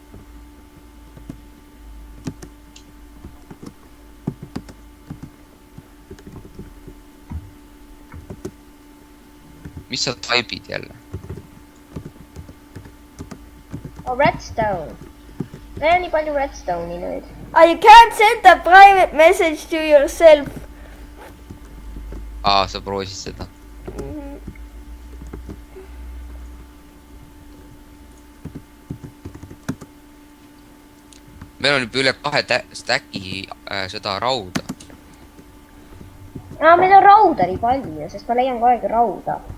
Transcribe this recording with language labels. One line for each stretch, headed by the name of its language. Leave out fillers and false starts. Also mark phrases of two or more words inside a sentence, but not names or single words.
Estonian: Mis sa taibid jälle? Redstone. Meil on nii palju redstone'i nüüd.
English: You can't send a private message to yourself.
Estonian: Sa proovisid seda. Meil on juba üle 2 stacki seda rauda. Meil on rauda nii palju, sest ma leian kogu aeg rauda.